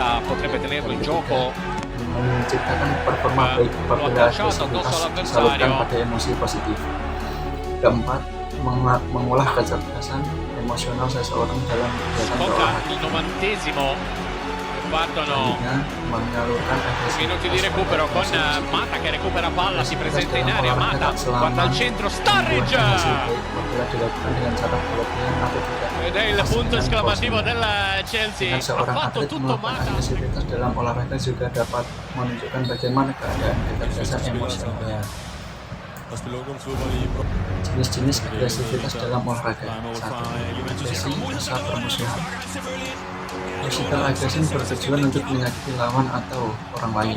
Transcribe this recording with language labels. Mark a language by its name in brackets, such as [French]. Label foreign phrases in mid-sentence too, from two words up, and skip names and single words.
[Indonesian] Menciptakan performa baik apabila agresivitas disalurkan pada emosi positif. Keempat, mengolah kecerdasan emosional seseorang dalam kegiatan keolahragaan. Selanjutnya, menyalurkan [Italian] Minuti di recupero con Mata che recupera palla, si presenta in area, Mata guarda al centro, Sturridge! Ed è il punto esclamativo del Chelsea. Ha fatto tutto Mata. [Indonesian] Agresivitas dalam olahraga juga dapat menunjukkan bagaimana keadaan kecerdasan emosionalnya. Jenis-jenis agresivitas dalam olahraga. 1. Agresi rasa permusuhan. [English] Physical aggression [Indonesian] bertujuan untuk menyakiti lawan atau orang lain.